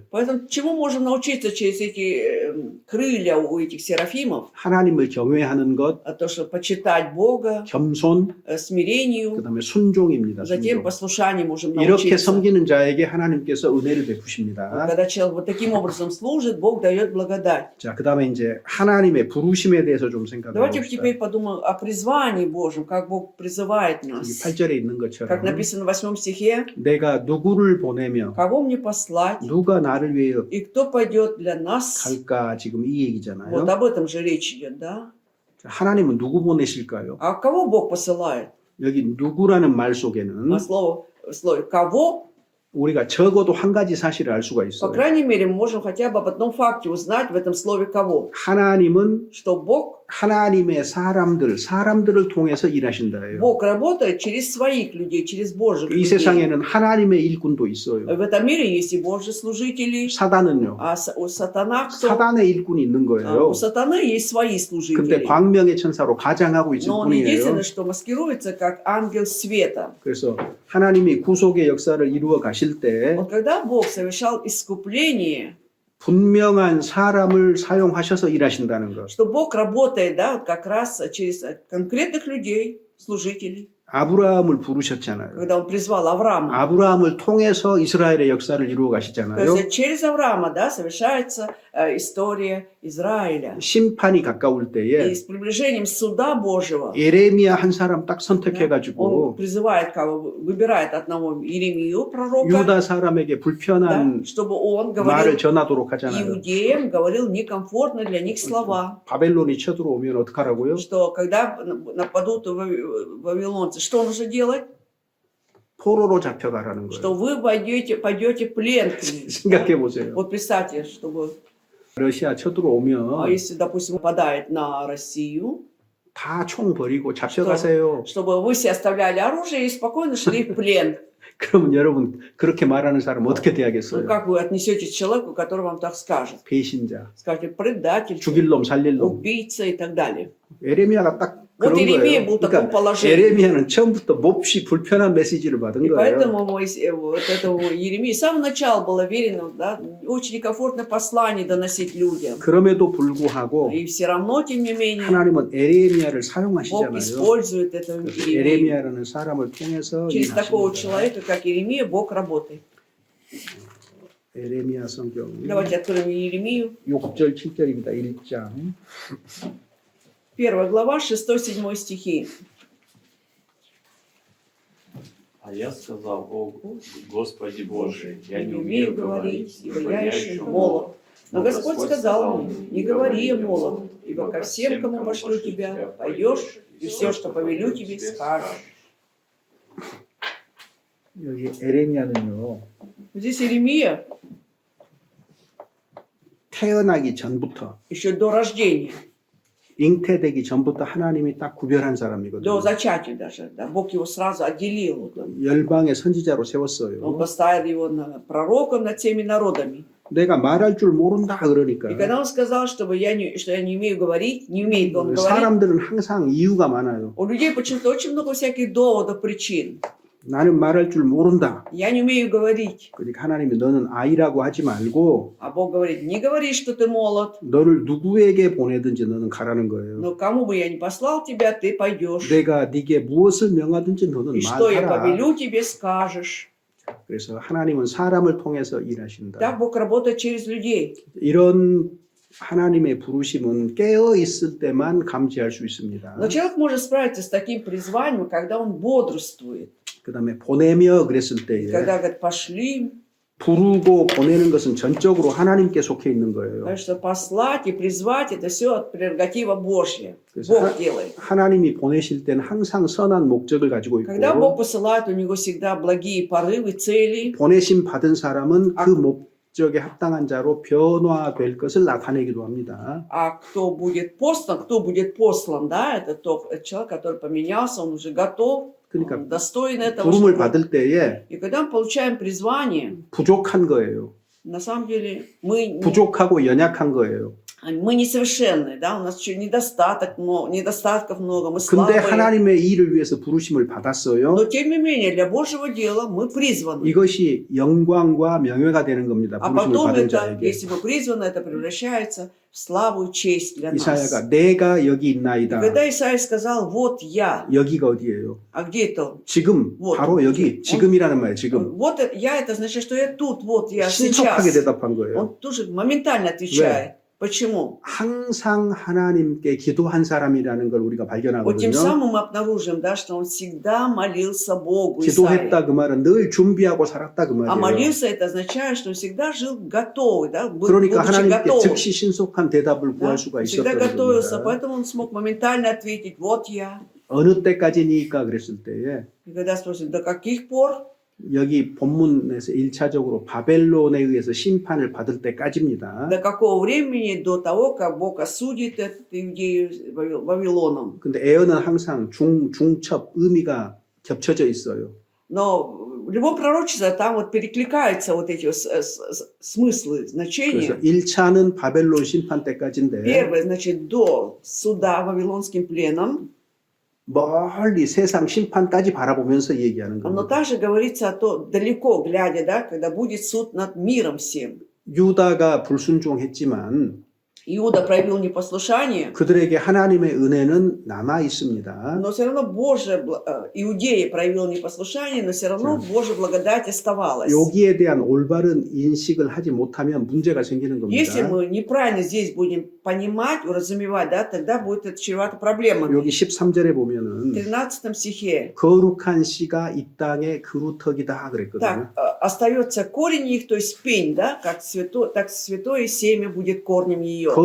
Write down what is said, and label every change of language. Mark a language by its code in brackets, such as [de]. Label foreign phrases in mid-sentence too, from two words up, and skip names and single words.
[ru] Поэтому чему можем научиться через эти крылья у этих серафимов? [ko] 하나님을 경외하는 것, [ru] То, что почитать Бога, [ko] 겸손, [ru] смирению, [ko] 그다음에 순종입니다. [ru] затем [ko] 순종. [ru] послушанию можем [ko] 이렇게 [ru] научиться. [ko] 섬기는 자에게 하나님께서 은혜를 베푸십니다. [ru] Когда человек вот таким образом служит, Бог дает благодать. [ko] 자, 그다음에 이제 하나님의 부르심에 대해서 좀 생각해 [ru] Давайте [ko] 봅시다. [ru] теперь подумаем о призвании Божьем, как Бог призывает [ko] 여기 [ru] нас. [ko] 8절에 있는 [ru] Как [ko] 것처럼 [ru] написано в 8 стихе, [ko] 내가 누구를 보내며 [ru] кого мне послать, [ko] 누가 나를 위해 [ru] и кто пойдет для нас. [ko] 갈까 지금 이 얘기잖아요. [ru] Вот об этом же речь идет, да? [ko] 자, 하나님은 누구 보내실까요? [ru] А кого Бог посылает? [ko] 여기 누구라는 말 속에는 [ru] А слове «кого», [ko] 우리가 적어도 한 가지 사실을 알 수가 [ru] по [ko] 있어요. [ru] крайней мере, мы можем хотя бы об одном факте узнать в этом слове «кого». [ko] 하나님은 [ru] Что Бог [ko] 하나님의 사람들을 통해서 일하신다예요. [ru] Бог работает через своих людей, через Божьих [ko] 이 [ru] людей. [ko] 세상에는 하나님의 일꾼도 있어요. [ru] В этом мире есть и Божьи служители, [ko] 사단은요. [ru] а у сатана кто? [ko] 사단의 일꾼이 있는 거예요. [ru] У сатаны есть свои [ko] 근데 [ru] служители. [ko] 광명의 천사로 가장하고 있을 [ru] Но он [ko] 뿐이에요. [ru] единственное, что маскируется как ангел света. [ko] 그래서 하나님이 구속의 역사를 이루어 가실 때 [ru] Вот когда Бог совершал искупление, [ko] 분명한 사람을 사용하셔서 일하신다는 것. [ru] что Бог работает, да, вот как раз через конкретных людей, служителей. [ko] 아브라함을 부르셨잖아요. [ru] Когда он призвал Авраама. [ko] 아브라함을 통해서 이스라엘의 역사를 이루어 [ru] То [ko] 가시잖아요. [ru] есть через Авраама, да, совершается история Израиля. [ko] 심판이 가까울 [ru] И [ko] 때에 [ru] с приближением суда Божьего [ko] 예레미야 한 사람 딱 [ru] он [ko] 선택해가지고 [ru] призывает, выбирает одного Иеремию, пророка, [ko] 유다 사람에게 불편한 [ru] да, чтобы он [ko] 말을 [ru] говорил [ko] 전하도록 하잖아요. [ru] иудеям, говорил некомфортно для них слова. [ko] 바벨론이 쳐들어오면 어떡하라고요? [ru] Что когда нападут вавилонцы, что нужно делать? [ko] 포로로 잡혀가라는 [ru] Что [ko] 거예요. [ru] вы пойдете в плен к ним. [ko] 생각해 보세요. [ru] Вот представьте, чтобы, [ko] 러시아 쳐들어오면 [ru] если, допустим, нападает на Россию, [ko] 다 총 버리고 잡혀가세요. [ru] чтобы вы все оставляли оружие и спокойно шли в плен. [ko] 그러면 여러분 그렇게 말하는 사람 어떻게 [ru] Ну, [ko] 돼야겠어요? [ru] как вы отнесетесь к человеку, который вам так скажет? [ko] 배신자, [ru] Скажете, предатель, [ko] 죽일 놈, 살릴 놈. [ru] убийца и так далее. [ko] 에레미야가 딱 [ru] Вот [ko] 그런 [ru] Иеремия [ko] 거예요. [ru] был в таком [ko] 그러니까 [ru] положении. [ko] 에레미야는 처음부터 몹시 불편한 메시지를 받은 [ru] И [ko] 거예요. [ru] поэтому вот этому Иеремии с самого начала было верено, да, очень некомфортное послание доносить людям. [ko] 그럼에도 불구하고 [ru] И все равно, тем не менее, [ko] 하나님은 에레미야를 [ru] Бог [ko] 사용하시잖아요. [ru] использует этого Иеремию. [ko] 에레미야라는 사람을 통해서 [ru] Через такого [ko] 일하십니다. [ru] человека, как Иеремия, Бог работает. [ko] 에레미야 성경 [ru] Давайте откроем Иеремию. [ko] 6절 7절입니다. 1장. [ru] 1 глава, 6-7 стихи. А я сказал: о Господи Боже, я Не умею говорить, ибо я еще молод. Но Но Господь сказал мне: не говори, я молод, ибо ко всем, кому пошлю тебя, пойдешь, и все, что повелю тебе, скажешь. [ko] 여기 에레미야는요. [ru] Здесь Иеремия [ko] 태어나기 전부터 [ru] еще до рождения, [ko] 잉태되기 전부터 하나님이 딱 구별한 [ru] до [ko] 사람이거든요. [ru] зачатия даже, да, Бог его сразу отделил. [ko] 열방의 선지자로 [ru] Он [ko] 세웠어요. [ru] поставил его пророком над всеми народами. [ko] 내가 말할 줄 모른다 그러니까 [ru] И когда он сказал, что я не умею говорить, не умеет он говорить, [ko] 사람들은 항상 이유가 많아요. [ru] у людей почему-то очень много всяких доводов, причин. [ko] 나는 말할 줄 모른다. [ru] Я не умею говорить. [ko] 그러니까 하나님이 너는 아이라고 하지 말고 [ru] А Бог говорит: не говори, что ты молод, [ko] 너를 누구에게 보내든지 너는 가라는 거예요. [ru] но кому бы я ни послал тебя, ты пойдешь. [ko] 내가 네게 무엇을 명하든지 너는 [ru] И что я [ko] 말하라. [ru] повелю тебе, скажешь. [ko] 그래서 하나님은 사람을 통해서 일하신다. [ru] Так Бог работает через людей. [ko] 이런 하나님의 부르심은 깨어 있을 때만 감지할 수 있습니다. [ru] Но человек может справиться с таким призванием, когда он бодрствует. [ko] 그다음에 보내며 그랬을 때에 [ru] Когда говорит: пошли, [ko] 부르고 보내는 것은 전적으로 하나님께 속해 있는 거예요. [ru] Так что послать и призвать это все прерогатива Божья. [ko] 그래서 [ru] Бог делает. [ko] 하나님이 보내실 때는 항상 선한 목적을 가지고 있고 [ru] Когда Бог посылает, у него всегда благие порывы, цели. [ko] 보내심 받은 사람은 그 목적에 합당한 자로 변화될 것을 나타내기도 합니다. [ru] А кто будет послан, да, это тот человек, который поменялся, он уже готов, [ko] 그러니까 [ru] он достоин этого. [ko] 부름을 받을 때에 [ru] И когда мы получаем призвание, [ko] 부족한 거예요. [ru] на самом деле мы [ko] 부족하고 연약한 거예요. [ru] несовершенны, да, у нас еще недостатков много, мы [ko] 근데 [ru] слабые. [ko] 하나님의 일을 위해서 부르심을 받았어요. [ru] Но тем не менее, для Божьего дела мы призваны. [ko] 이것이 영광과 명예가 되는 겁니다. [ru] А [ko] 부르심을 [ru] потом [ko] 받은 [ru] это, [ko] 자에게. [ru] если мы призваны, это превращается в славу и честь для нас. [ko] 이사야가 내가 여기 [ru] И [ko] 있나이다. [ru] когда Исаия сказал, вот я, [ko] 여기가 어디예요? [ru] а где это? [ko] 지금 [ru] Вот. [ko] 바로 여기 지금이라는 말이에요. 지금 [ru] Вот я, это значит, что я тут, вот я [ko] 신속하게 [ru] сейчас. [ko] 대답한 거예요. [ru] Он тоже моментально отвечает. Почему? [ko] 항상 하나님께 기도한 사람이라는 걸 우리가 [ru] Вот [ko] 발견하거든요. [ru] тем самым мы обнаружим, да, что он всегда молился Богу. [ko] 기도했다 [ru] Исаия. [ko] 그 말은 늘 준비하고 살았다 그 [ru] А [ko] 말이에요. [ru] молился это означает, что он всегда жил готовый, да, [ko] 그러니까 [ru] будучи [ko] 하나님께 [ru] готовым. [ko] 즉시 신속한 대답을 [ru] Да? [ko] 구할 수가 [ru] Всегда [ko] 있었던 [ru] готовился, [ko] 겁니다. [ru] поэтому он смог моментально ответить, вот я. [ko] 어느 때까지니까 그랬을 때에 [ru] И когда спросят, до каких пор? [ko] 여기 본문에서 1차적으로 바벨론에 의해서 심판을 받을 때까지입니다. [ru] До какого времени? До того, как Бог осудит этот Иудею Вавилоном. [ko] 근데 에어는 항상 중첩 의미가 겹쳐져 있어요. [ru] Но в любом пророчестве там вот перекликаются вот эти смыслы, [ko] 그래서 [ru] значения. [ko] 1차는 바벨론 심판 때까지인데 [ru] Первое, значит, до суда Вавилонским пленом. [ko] 멀리 세상 심판까지 바라보면서 얘기하는 [ru] Но [ko] 겁니다. [ru] также говорится о том, далеко глядя, да, когда будет суд над миром всем. [ko] 유다가 불순종했지만 [ru] Иуда проявил непослушание, [ko] 그들에게 하나님의 은혜는 남아 있습니다. [ru] но все равно Иудея проявил непослушание, но все равно Божья благодать оставалась. [ko] 여기에 대한 올바른 인식을 하지 못하면 문제가 생기는 [ru] Если [ko] 겁니다. [ru] мы неправильно здесь будем понимать, уразумевать, да, тогда будет это чревато проблемами. [ko] 여기 13절에 [ru] В [ko] 보면은 [ru] 13 стихе [ko] 거룩한 씨가 이 땅의 그루터기다 그랬거든요. [ru] так, остается корень их, то есть пень, да, так святое семя будет корнем ее.